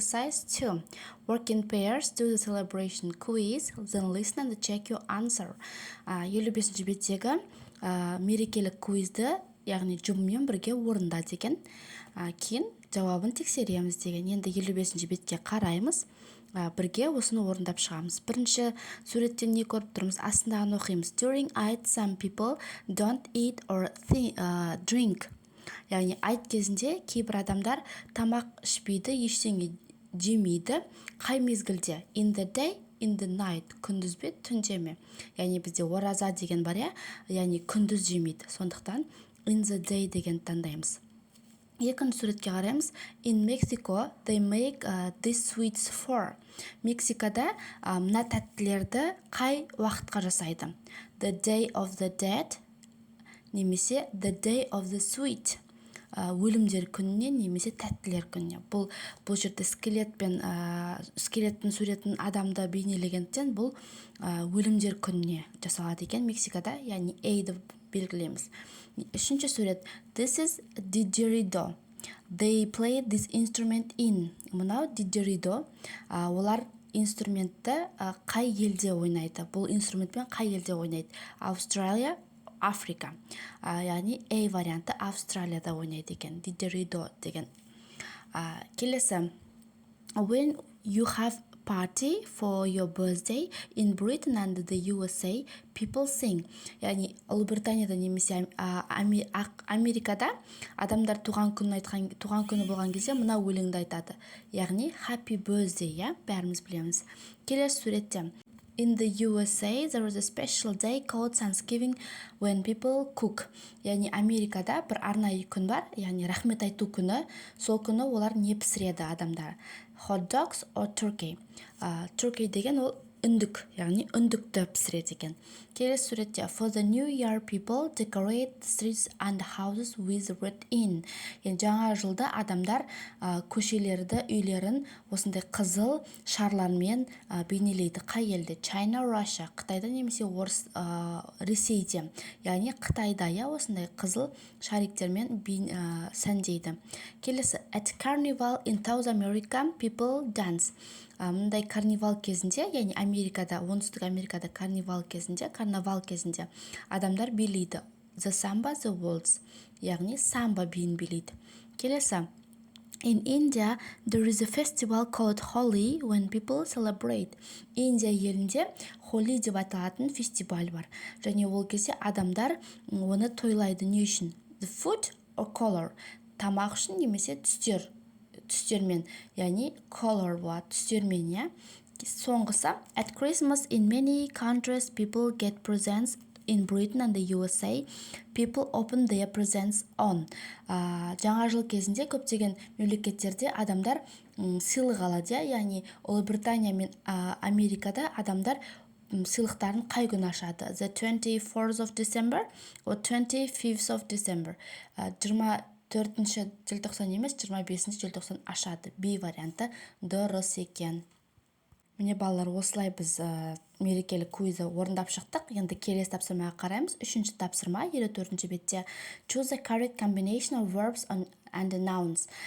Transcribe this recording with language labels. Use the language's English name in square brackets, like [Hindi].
[English] Exercise 2. Work in pairs, do the celebration quiz, then listen and check your answer. [Kazakh] 55-ші беттегі мерекелік квизді, яғни жұммен бірге орында деген. Кейін жауабын тексереміз деген. Енді 55-ші бетке қараймыз. Бірге осыны орындап шығамыз. Бірінші суреттен не көріп тұрмыз? Астындағын оқимыз. [English] During Eid, some people don't eat or drink. [Kazakh] Яғни айт кезінде кейбір адамдар тамақ ішпейді, ештеңе жемейді. Қай мезгілде? [English] In the day, in the night. [Kazakh] Күндіз бе, түнде ме? Яғни бізде ораза деген бар, я? Яғни күндіз жемейді. Сондықтан [English] in the day [Kazakh] деген таңдаймыз. Екінші суретке қараймыз. [English] In Mexico, they make these sweets for. [Kazakh] Мексикада мына тәттілерді қай уақытқа жасайды? [English] The day of the dead, немесе the day of the sweet. [Kazakh] Өлімдер күніне немесе тәттілер күніне. Бұл жерде скелеттің суретін адамда бейнелегендіктен бұл өлімдер күніне жасалады екен Мексикада, яғни ейді белгілейміз. Үшінші сурет. [English] This is didgeridoo. They play this instrument in. [Kazakh] Мынау didgeridoo. Олар инструментті қай елде ойнайды? Бұл инструментпен қай елде ойнайды? Австралия, Африка. Яғни A варианты Австралияда ойнайды екен. Didgeridoo деген. Келесі. [English] When you have party for your birthday in Britain and the USA, people sing. [Kazakh] Яғни Ұлыбританияда немесе Америкада адамдар туған күні болған кезде мына өлеңді айтады. Яғни happy birthday, я? Бәріміз білеміз. Келесі суретте. [English] In the USA, there is a special day called Thanksgiving when people cook. [Kazakh] Яғни Америкада бір арнайы күн бар, яғни рахмет айту күні. Сол күні олар не пісіреді адамдар? [English] Hot dogs or turkey. [Kazakh] Turkey деген ол үндік, яғни үндікті пісіреді екен. Келесі суретте. [English] For the new year, people decorate the streets and houses with red in. [Kazakh] Яғни жаңа жылда адамдар көшелерді, үйлерін осындай қызыл шарлармен бейнелейді. Қай елде? China, Russia. Қытайда немесе Ресейде. Яғни Қытайда, я, осындай қызыл шариктермен сәндейді. Келесі. [English] At carnival in South America, people dance. [Kazakh] Мұндай карнивал кезінде, яғни Америкада, оңтүстік Америкада карнивал кезінде адамдар билейді. [English] The samba, the waltz, [Kazakh] яғни самба биін билейді. Келесі. [English] In India, there is a festival called Holi when people celebrate. [Kazakh] Индия елінде Холи деп аталатын фестиваль бар. Және ол кезде адамдар оны тойлайды. Не үшін? [English] The food or color? [Kazakh] Тамақ үшін немесе түстермен, яғни color болады, түстермен, я? [English] Соңғысы, at Christmas in many countries people get presents. In Britain and the USA, people open their presents on. [Kazakh] Жаңа жыл кезінде көптеген мемлекеттерде адамдар сыйлық алады, яғни Ұлыбритания мен Америкада адамдар сыйлықтарын қай күн ашады? [English] The 24th of December or 25th of December. [Kazakh] 24 желтоқсан емес, 25 желтоқсан ашады. B варианты дұрыс екен. Міне балалар, осылай біз мерекелік квизді орындап шықтық. Енді келесі тапсырмаға қараймыз. Үшінші тапсырма 54-ші бетте. [English] Choose the correct combination of verbs and nouns.